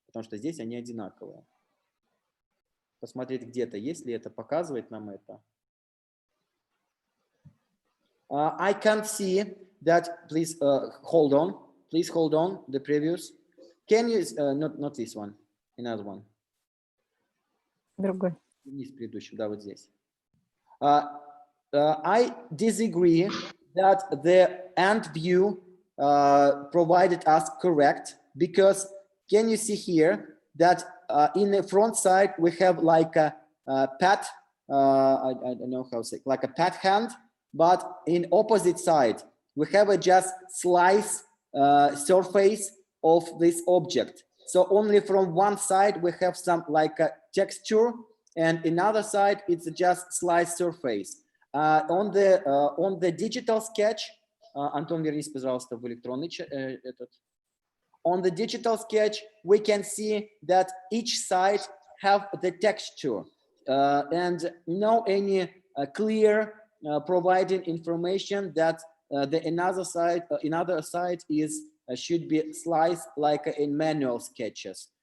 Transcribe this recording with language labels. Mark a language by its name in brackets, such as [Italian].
[Russian] потому что здесь они одинаковые. Посмотреть где-то, есть ли это, показывает нам это. [English] I can't see that. Please hold on. Please hold on. The previous. Can you not this one? Another one. [Russian] Другой. Вниз предыдущий, да, вот здесь. [English] I disagree that the end view provided us correct, because can you see here that in the front side we have like a pat, I don't know how to say, like a pat hand, but in opposite side we have a just slice surface of this object. So only from one side we have some like a texture, and another side it's just slice surface. On the digital sketch, [Russian] Антон, вернись, пожалуйста, в электронный этот. [English] On the digital sketch, we can see that each side have the texture and no any clear providing information that the another side is should be sliced like in manual sketches.